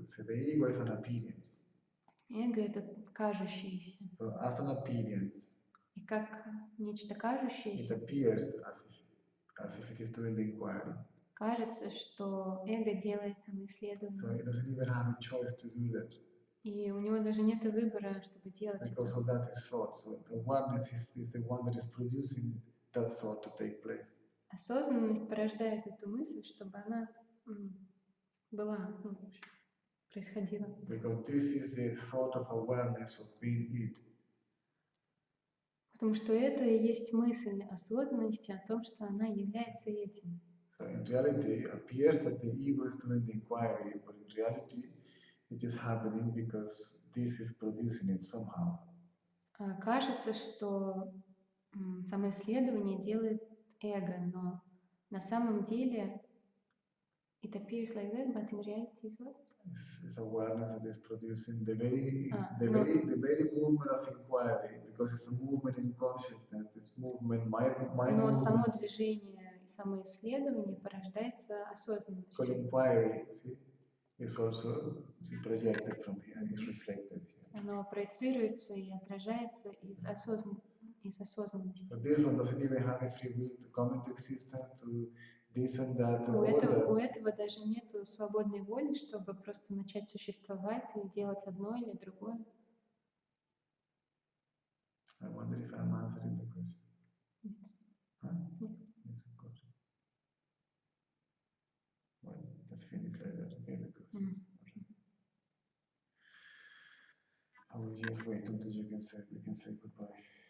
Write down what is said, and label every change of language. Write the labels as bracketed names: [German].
[English] So the ego is an appearance. [Russian] Эго — это кажущееся. [English] So as an appearance, [Russian] И как нечто [English] it [Russian] кажущееся, [English] appears as if it is doing the inquiry. [Russian] кажется, что эго делает [English] So [Russian] самоисследование. [English] it doesn't even have a choice to do that. [Russian] И у него даже нет выбора, чтобы делать [English] Because [Russian] это. [English] of that is thought. So the awareness is the one that is producing that thought to take place. [Russian] Осознанность порождает эту мысль, чтобы она была, ну, в общем, происходила. [English] Because this is the thought of awareness of being it. [Russian] Потому что это и есть мысль осознанности о том, что она является этим. [English] So in reality, it appears that the ego is doing the inquiry, but in reality, it is happening because this is producing it somehow. [Russian] Кажется, что самоисследование делает эго, но на самом деле [English] it appears like that, but in reality is what? It's awareness that is producing the very movement of inquiry, because it's a movement in consciousness. This movement, my [Russian] Но само [English] movement. [Russian] движение и самоисследование порождается осознанностью. [English] Because inquiry, see, is also projected from here, is reflected here. [Russian] Оно проецируется и отражается из осознанности. [English] But this one doesn't even have a free will to come into existence, to this and that, [Russian] У [English] all [Russian] этого [English] that. [Russian] даже нет свободной воли, чтобы просто начать существовать и делать одно или другое. [English] I wonder if I'm answering the question. [Russian] Нет. [English] Huh? [Russian] Нет. [English] Yes, of course. Well, let's finish later, okay? Because I will just wait until we can say goodbye.